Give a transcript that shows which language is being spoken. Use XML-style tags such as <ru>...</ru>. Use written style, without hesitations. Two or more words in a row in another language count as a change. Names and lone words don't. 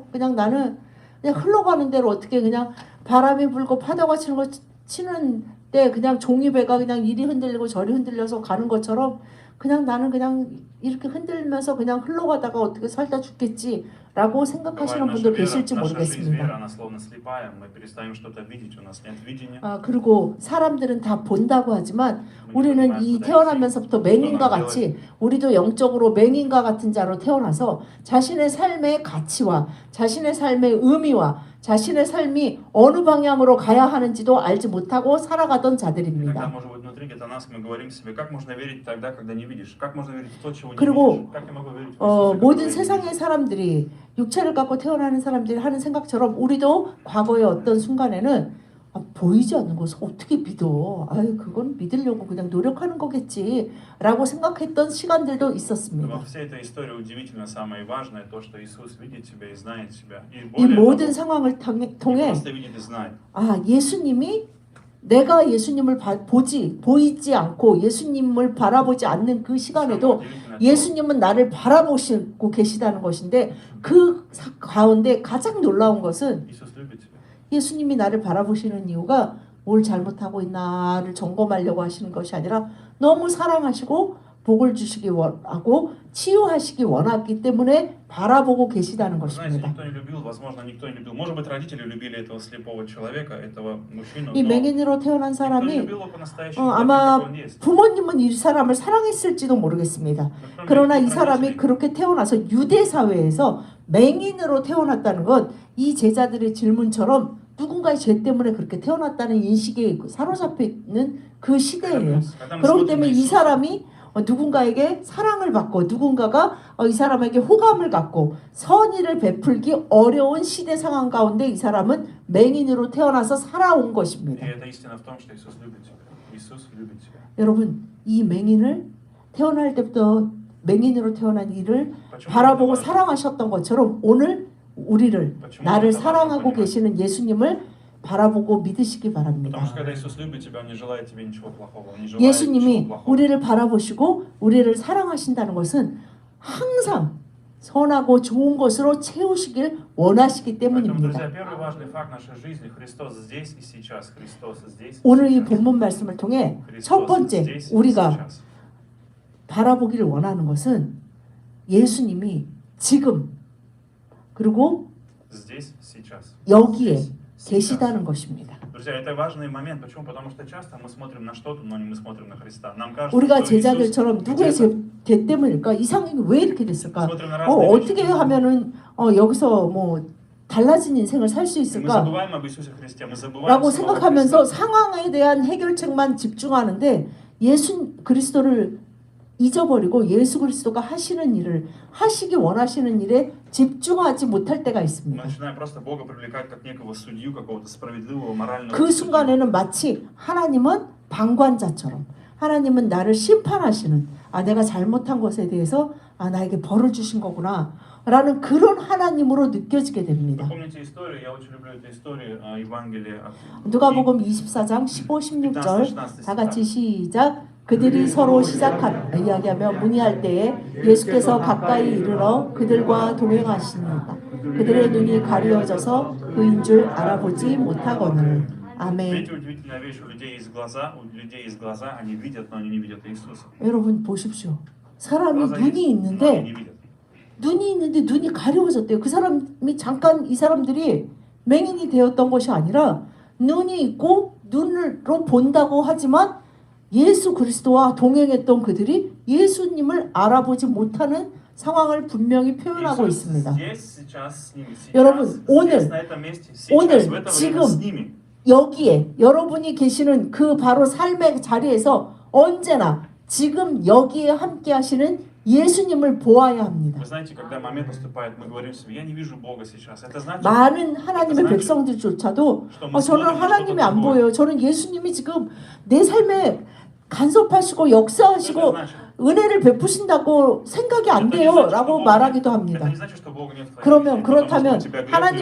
<ko>그냥 나는 그냥 흘러가는 대로 어떻게 그냥 바람이 불고 파도가 치는 거 치는 때 그냥 종이배가 그냥 이리 흔들리고 저리 흔들려서 가는 것처럼 그냥 나는 그냥 이렇게 흔들면서 그냥 흘러가다가 어떻게 살다 죽겠지 라고 생각하시는</ko> <ru>Бывает,</ru> <ko>분도 계실지</ko> <ru>наша жизнь, вера,</ru> <ko>모르겠습니다.</ko> <ru>она словно слепая, мы перестаем что-то видеть, у нас нет видения.</ru> <ko>그리고 사람들은 다 본다고 하지만</ko> <ru>Мы не</ru> <ko>우리는</ko> <ru>понимаем,</ru> <ko>이</ko> <ru>куда идти.</ru> <ko>태어나면서부터 맹인과 같이 우리도 영적으로 맹인과 같은 자로 태어나서 자신의 삶의 가치와 자신의 삶의 의미와 자신의 삶이 어느 방향으로 가야 하는지도 알지 못하고 살아가던</ko> <ru>Иногда,</ru> <ko>자들입니다.</ko> <ru>может быть, внутри где-то нас мы говорим себе, как можно верить тогда, когда не видишь? Как можно верить в то, чего не</ru> <ko>그리고</ko> <ru>видишь? Как я могу верить в Иисуса,</ru> <ko>모든</ko> <ru>которого я не</ru> <ko>세상의</ko> <ru>вижу?</ru> <ko>사람들이 육체를 갖고 태어나는 사람들이 하는 생각처럼 우리도 과거의 어떤 순간에는 보이지 않는 것을 어떻게 믿어? 아유 그건 믿으려고 그냥 노력하는 거겠지라고 생각했던 시간들도</ko> <ru>Но</ru> <ko>있었습니다.</ko> <ru>во всей этой истории удивительно самое важное то, что Иисус видит тебя и знает тебя. И</ru> <ko>이</ko> <ru>более</ru> <ko>모든</ko> <ru>того,</ru> <ko>상황을</ko> <ru>не</ru> <ko>통해</ko> <ru>просто видит и знает.</ru> <ko>예수님이 내가 예수님을 보이지 않고 예수님을 바라보지 않는 그</ko> <ru>Самое</ru> <ko>시간에도</ko> <ru>удивительное то,</ru> <ko>예수님은 나를 바라보시고 계시다는 것인데 그 가운데 가장 놀라운 것은</ko> <ru>Иисус любит тебя.</ru> <ko>예수님이 나를 바라보시는 이유가 뭘 잘못하고 있나를 점검하려고 하시는 것이 아니라 너무 사랑하시고 복을 주시기 원하고 치유하시기 원하기 때문에 바라보고 계시다는</ko> <ru>Вы знаете,</ru> <ko>것입니다.</ko> <ru>никто не любил, возможно, никто не любил. Может быть, родители любили этого слепого человека, этого мужчину,</ru> <ko>이</ko> <ru>но</ru> <ko>맹인으로 태어난</ko> <ru>никто не</ru> <ko>사람이</ko> <ru>любил его по-настоящему, таким,</ru> <ko>아마</ko> <ru>как он есть.</ru> <ko>부모님은 이 사람을 사랑했을지도 모르겠습니다.</ko> <ru>Но кроме</ru> <ko>그러나 이</ko> <ru>родителей,</ru> <ko>사람이 그렇게 태어나서 유대 사회에서 맹인으로 태어났다는 건 이 제자들의 질문처럼 누군가의 죄 때문에 그렇게 태어났다는 인식에 사로잡혀 있는 그 시대예요.</ko> <ru>когда мы</ru> <ko>그렇기</ko> <ru>смотрим</ru> <ko>때문에</ko> <ru>на</ru> <ko>이</ko> <ru>Иисуса,</ru> <ko>사람이 누군가에게 사랑을 받고 누군가가 이 사람에게 호감을 갖고 선의를 베풀기 어려운 시대 상황 가운데 이 사람은 맹인으로 태어나서 살아온</ko> <ru>и</ru> <ko>것입니다.</ko> <ru>это истина в том, что Иисус любит тебя. Иисус любит тебя.</ru> <ko>여러분 이 맹인을 태어날 때부터 맹인으로 태어난 이를</ko> <ru>Почему</ru> <ko>바라보고</ko> <ru>это важно?</ru> <ko>사랑하셨던 것처럼 오늘 우리를 나를 사랑하고 계시는 예수님을 바라보고 믿으시기 바랍니다.</ko> <ru>Потому что когда Иисус любит тебя, Он не желает тебе ничего плохого. Он не желает ничего</ru> <ko>예수님이</ko> <ru>плохого.</ru> <ko>우리를 바라보시고 우리를 사랑하신다는 것은 항상 선하고 좋은 것으로 채우시길 원하시기</ko> <ru>Поэтому,</ru> <ko>때문입니다.</ko> <ru>друзья, первый важный факт нашей жизни — Христос здесь и сейчас. Христос здесь и</ru> <ko>오늘 이</ko> <ru>сейчас.</ru> <ko>본문 말씀을 통해 첫</ko> <ru>Христос</ru> <ko>번째</ko> <ru>здесь и</ru> <ko>우리가</ko> <ru>сейчас.</ru> <ko>바라보기를 원하는 것은 예수님이 지금 그리고</ko> <ru>Здесь, сейчас.</ru> <ko>여기에</ko> <ru>Здесь, сейчас.</ru> <ko>계시다는 것입니다.</ko> <ru>Друзья, это важный момент. Почему? Потому что часто мы смотрим на что-то, но не мы смотрим на Христа. Нам кажется,</ru> <ko>우리가</ko> <ru>что Иисус</ru> <ko>제자들처럼 누구의</ko> <ru>где-то.</ru> <ko>죄 때문일까? 이 상황이 왜 이렇게 됐을까?</ko> <ru>Смотрим на разные</ru> <ko>어떻게</ko> <ru>вещи.</ru> <ko>하면은 여기서 뭐 달라진 인생을 살 수</ko> <ru>Мы</ru> <ko>있을까?</ko> <ru>забываем об Иисусе Христе, мы забываем</ru> <ko>라고</ko> <ru>самого</ru> <ko>생각하면서</ko> <ru>Христа.</ru> <ko>상황에 대한 해결책만 집중하는데 예수 그리스도를 잊어버리고 예수 그리스도가 하시는 일을 하시기 원하시는 일에 집중하지 못할 때가</ko> <ru>Мы</ru> <ko>있습니다.</ko> <ru>начинаем просто Бога привлекать как некого судью, какого-то справедливого, морального</ru> <ko>그</ko> <ru>судью.</ru> <ko>순간에는 마치 하나님은 방관자처럼 하나님은 나를 심판하시는 내가 잘못한 것에 대해서 나에게 벌을 주신 거구나 라는 그런 하나님으로 느껴지게</ko> <ru>Вы</ru> <ko>됩니다.</ko> <ru>помните историю, я очень люблю эту историю Евангелия от Луки.</ru> <ko>누가복음 24장 15, 16절 다 같이 시작. 그들이 서로 이야기하며 문의할 때에 예수께서 가까이 이르러 그들과 동행하시니까 그들의 눈이 가려져서 그인 줄 알아보지 못하거늘. 아멘.</ko> <ru>Видите, удивительная вещь, у людей есть глаза, они видят, но они не видят Иисуса.</ru> <ko>여러분 보십시오. 사람이</ko> <ru>Глаза</ru> <ko>눈이</ko> <ru>есть, но они</ru> <ko>있는데</ko> <ru>не видят.</ru> <ko>눈이 있는데 눈이 가려워졌대요. 그 사람이 잠깐 이 사람들이 맹인이 되었던 것이 아니라 눈이 있고 눈으로 본다고 하지만 예수 그리스도와 동행했던 그들이 예수님을 알아보지 못하는 상황을 분명히 표현하고</ko> <ru>Иисус</ru> <ko>있습니다.</ko> <ru>здесь, сейчас с ними, сейчас,</ru> <ko>여러분,</ko> <ru>здесь,</ru> <ko>오늘,</ko> <ru>на этом месте, сейчас,</ru> <ko>오늘,</ko> <ru>в это</ru> <ko>지금,</ko> <ru>время с ними.</ru> <ko>여기에 여러분이 계시는 그 바로 삶의 자리에서 언제나 지금 여기에 함께 하시는 예수님을 보아야 합니다.</ko> <ru>Вы знаете, когда момент наступает, мы говорим себе, я не вижу Бога сейчас. Это значит,</ru> <ko>많은 하나님의 백성들조차도 저는 하나님이 안 보여요. 저는 예수님이 지금 내 삶에 간섭하시고 역사하시고</ko> <ru>это значит,</ru> <ko>은혜를 베푸신다고 생각이 안 돼요 라고 말하기도 합니다.</ko> <ru>это не значит, что Бога нет в твоей</ru> <ko>그러면</ko> <ru>жизни,</ru> <ko>그렇다면</ko> <ru>потому что тебя</ru> <ko>하나님이</ko>